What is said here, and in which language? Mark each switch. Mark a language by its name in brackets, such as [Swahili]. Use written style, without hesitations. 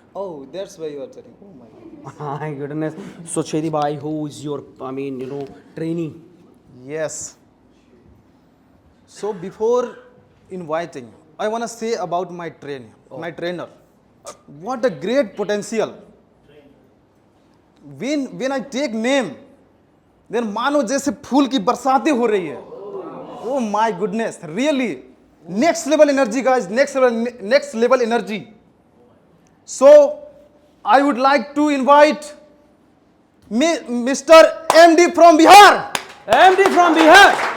[English] Oh, that's why you are telling. Oh my God. My goodness. So Chedi bhai, who is your, trainee? Yes. So before inviting, I want to say about my trainer. What a great potential. When I take name, then [Hindi] मानो जैसे फूल की बरसातें हो रही है. [English] Oh my goodness, really, next level energy, guys, next level energy. So I would like to invite Mr. MD from Bihar. MD from Bihar.